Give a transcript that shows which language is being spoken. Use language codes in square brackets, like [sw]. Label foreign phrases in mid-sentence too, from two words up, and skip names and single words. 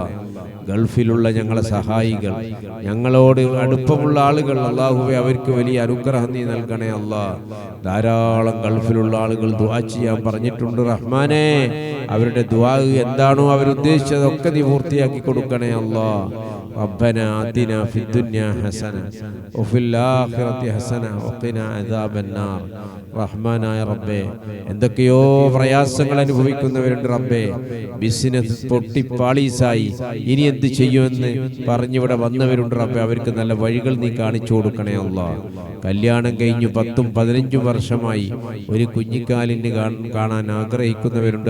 [ml] ഗൾഫിലുള്ള ഞങ്ങളെ സഹായികൾ, ഞങ്ങളോട് അടുപ്പമുള്ള ആളുകൾ അല്ലാഹുവേ അവർക്ക് വലിയ അനുഗ്രഹം നീ നൽകണേ അല്ലാ. ധാരാളം ഗൾഫിലുള്ള ആളുകൾ ദുആ ചെയ്യാൻ പറഞ്ഞിട്ടുണ്ട് റഹ്മാനെ. അവരുടെ ദുആ എന്താണോ അവരുദ്ദേശിച്ചതൊക്കെ നീ പൂർത്തിയാക്കി കൊടുക്കണേ അല്ലാ. [ar] ربنا آتنا في الدنيا حسنة وفي الآخرة حسنة وقنا عذاب النار. [ml] റഹ്മാനായ റബ്ബേ, എന്തൊക്കെയോ പ്രയാസങ്ങൾ അനുഭവിക്കുന്നവരുണ്ട് റബ്ബേ. ബിസിനസ് പൊട്ടിപ്പാളീസായി ഇനി എന്ത് ചെയ്യുമെന്ന് പറഞ്ഞിവിടെ വന്നവരുണ്ട് റബ്ബേ. അവർക്ക് നല്ല വഴികൾ നീ കാണിച്ചു കൊടുക്കണേ അല്ലാ. കല്യാണം കഴിഞ്ഞു 10-15 വർഷമായി ഒരു കുഞ്ഞിക്കാലിന് കാണാൻ ആഗ്രഹിക്കുന്നവരുണ്ട്.